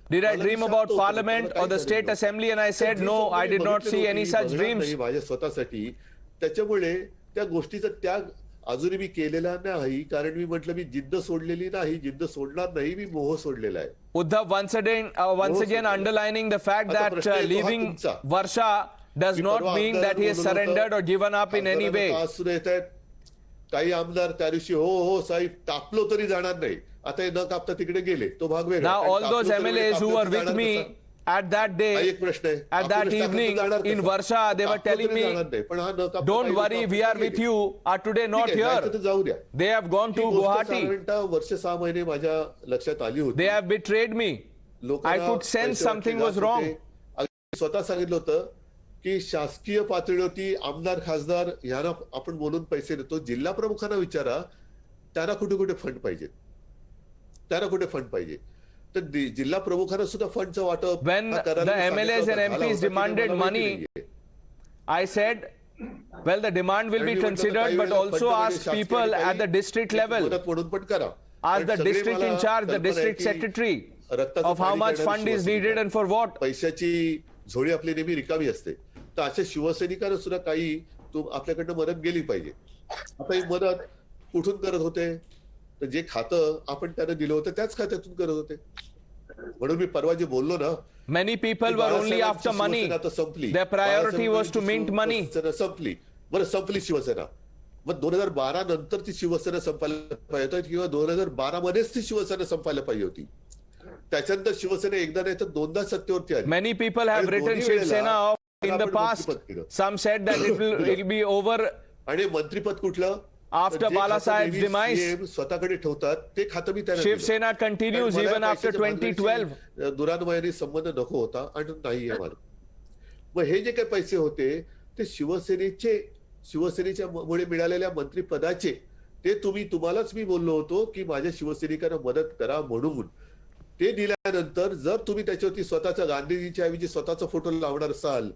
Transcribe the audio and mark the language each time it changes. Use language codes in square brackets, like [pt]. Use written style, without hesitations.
[en] Did I dream about parliament or the state assembly? And I said no, I did not see any such dreams. [mr] माझ्या स्वतःसाठी. त्याच्यामुळे त्या गोष्टीचा त्याग अजूनही मी केलेला नाही, कारण मी म्हटलं मी जिद्द सोडलेली नाही, जिद्द सोडणार नाही, मी मोह सोडलेला आहे. [en] Uddhav once again underlining the fact that leaving Varsha does not mean that he has surrendered or given up in any way. [mr] काही आमदार त्या दिवशी हो हो साहेब कापलो तरी जाणार नाही, आता हे न कापता तिकडे गेले, तो भाग वेगळा. [en] Now all those MLAs who were with me at that day, [mr] एक प्रश्न आहे, [en] at that evening in Varsha, they were telling me, don't worry, we are with you, are today not here. [mr] जाऊ द्या. [en] They have gone to Guwahati. [mr] वर्ष 6 महिने माझ्या लक्षात आली होती. [en] They have betrayed me. I could sense something was wrong. [mr] स्वतः सांगितलं होतं की शासकीय पातळीवरती आमदार खासदार यांना आपण बोलून पैसे देतो, जिल्हा प्रमुखांना विचारा त्यांना कुठे कुठे फंड पाहिजे, त्यांना कुठे फंड पाहिजे. तर जिल्हा प्रमुखांना सुद्धा फंडचं वाटप. [en] When the MLAs and MPs demanded money, I said, well, the demand will be considered, but also ask people at the district level, [mr] म्हणून पण करा. [en] ask the district in charge, the district secretary, of how much fund is needed and for what. [mr] पैशाची झोळी आपली नेहमी रिकामी असते. तर अशा शिवसैनिकांना सुद्धा काही आपल्याकडनं मदत गेली पाहिजे. आता ही मदत कुठून करत होते? तर जे खातं आपण त्यांना दिलं होतं त्याच खात्यातून करत होते. म्हणून मी परवा जे बोललो ना, [en] many people were only after money. Their priority was to mint money. [mr] संपली. बरं, संपली शिवसेना. मग 2012 नंतर ती शिवसेना संपायला पाहिजे होती किंवा 2012 मध्येच ती शिवसेना संपायला पाहिजे होती. त्याच्यानंतर शिवसेना एकदा नाही तर दोनदा सत्तेवरती आली. [en] Many people have written Shiv Sena off in the past. Some said that it will be over. [mr] आणि मंत्रीपद कुठलं? [en] After Balasaheb's demise, [mr] स्वतःकडे ठेवतात ते खातं मी त्यांना [en] Shiv Sena continues even after 2012. [mr] दुरान्वयाने संबंध नको होता आणि नाही आहे मला. मग हे जे काही पैसे होते ते शिवसेनेच्या मुळे मिळालेल्या मंत्रीपदाचे, ते तुम्हालाच मी बोललो होतो की माझ्या शिवसैनिकांना मदत करा म्हणून. ते दिल्यानंतर जर तुम्ही त्याच्यावरती स्वतःचा गांधीजीच्या ऐवजी स्वतःचा फोटो लावणार असाल,